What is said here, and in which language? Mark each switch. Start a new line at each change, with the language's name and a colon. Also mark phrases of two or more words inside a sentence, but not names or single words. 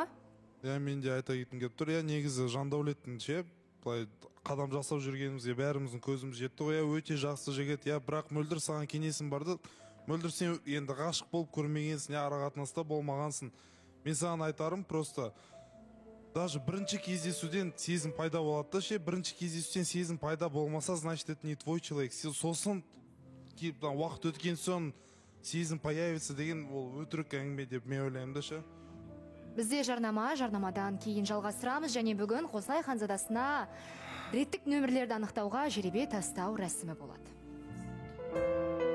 Kazakh: Мен де айта кеткім келіп тұр. Негізі Жандәулеттің былай қадам жасап жүргенімізге бәріміздің көзіміз жетті ғой. Өте жақсы жігіт. Бірақ Мөлдір, саған кеңесім барды. Мөлдір, сен енді ғашық болып көрмегенсің, арақатынаста болмағансың. Мен саған айтарым,
Russian: просто даже
Kazakh: бірінші кездесуден сезім пайда болады да ше, бірінші кездесуден сезім пайда болмаса,
Russian: значит, это не твой человек.
Kazakh: Сосын уақыт өткен соң сезім появится деген ол өтірік әңгіме деп мен ойлаймын да ше. Бізде жарнамадан кейін жалғастырамыз, және бүгін Қосылай ханзадасына реттік нөмірлерді анықтауға жеребе тастау рәсімі болады.